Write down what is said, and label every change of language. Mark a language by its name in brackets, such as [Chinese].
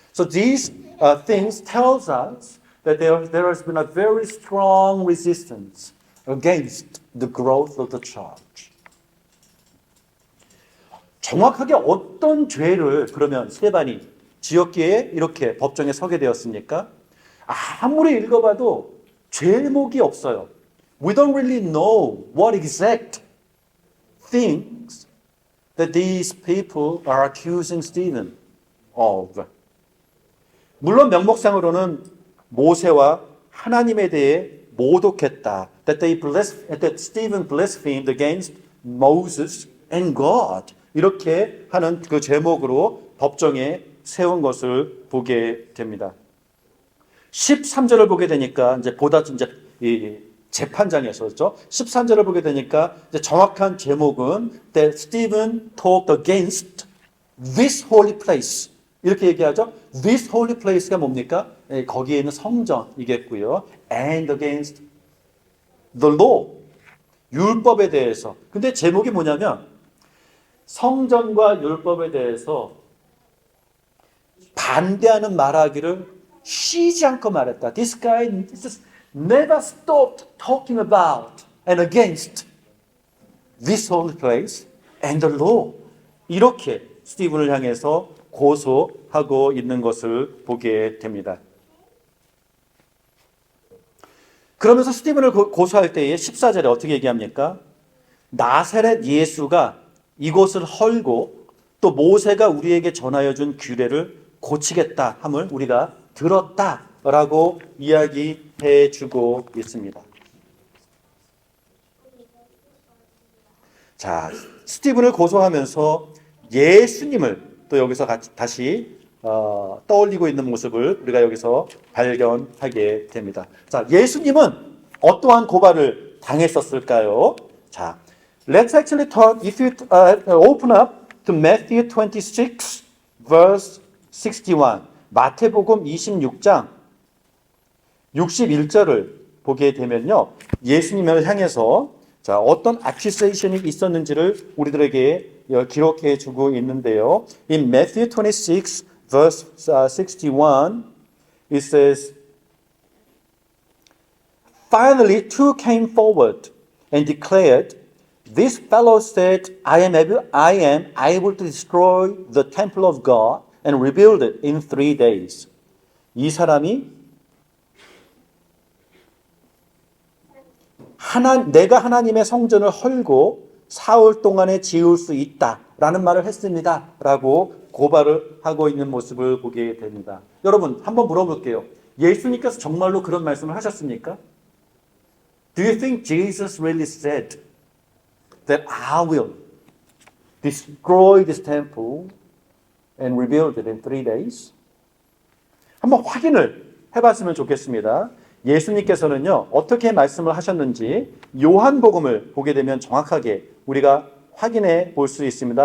[English] So these things tells us that there has been a very strong resistance against the growth of the church. [Korean] 정확하게 어떤 죄를 그러면 스데반이 지었기에 이렇게 법정에 서게 되었습니까? 아무리 읽어봐도 죄목이 없어요. [English] We don't really know what exact things that these people are accusing Stephen of? [Korean] 물론 명목상으로는 모세와 하나님에 대해 모독했다. [English] That Stephen blasphemed against Moses and God. [Korean] 이렇게 하는 그 제목으로 법정에 세운 것을 보게 됩니다. 13절을 보게 되니까 이제 이 재판장에서죠. 13절을 보게 되니까 이제 정확한 제목은 [English] that Stephen talked against this holy place. [Korean] 이렇게 얘기하죠. [English] This holy place가 [Korean] 뭡니까? 거기에 있는 성전이겠고요. [English] And against the law. [Korean] 율법에 대해서. 근데 제목이 뭐냐면 성전과 율법에 대해서 반대하는 말하기를 쉬지 않고 말했다. [English] This guy never stopped talking about and against this holy place and the law. [Korean] 이렇게 스티븐을 향해서 고소하고 있는 것을 보게 됩니다. 그러면서 스티븐을 고소할 때에 14절에 어떻게 얘기합니까? 나사렛 예수가 이곳을 헐고 또 모세가 우리에게 전하여 준 규례를 고치겠다 함을 우리가 들었다라고 이야기해 주고 있습니다. 자, 스티븐을 고소하면서 예수님을 또 여기서 다시 떠올리고 있는 모습을 우리가 여기서 발견하게 됩니다. 자, 예수님은 어떠한 고발을 당했었을까요? [English] 자, let's actually talk, if you open up to Matthew 26, verse 61. [Korean] 마태복음 26장 61절을 보게 되면요. 예수님을 향해서 자, 어떤 accusation이 있었는지를 우리들에게 기록해 주고 있는데요. [English] In Matthew 26, verse 61, it says, Finally, two came forward and declared, This fellow said, I am able to destroy the temple of God and rebuild it in 3 days. [Korean] 이 사람이 내가 하나님의 성전을 헐고 4월 동안에 지을 수 있다라는 말을 했습니다. 라고 고발을 하고 있는 모습을 보게 됩니다. 여러분, 한번 물어볼게요. 예수님께서 정말로 그런 말씀을 하셨습니까? [English] Do you think Jesus really said that I will destroy this temple and rebuild it in 3 days? [Korean] 한번 확인을 해봤으면 좋겠습니다. 예수님께서는요, 어떻게 말씀을 하셨는지 요한복음을 보게 되면 정확하게 우리가 확인해 볼 수 있습니다.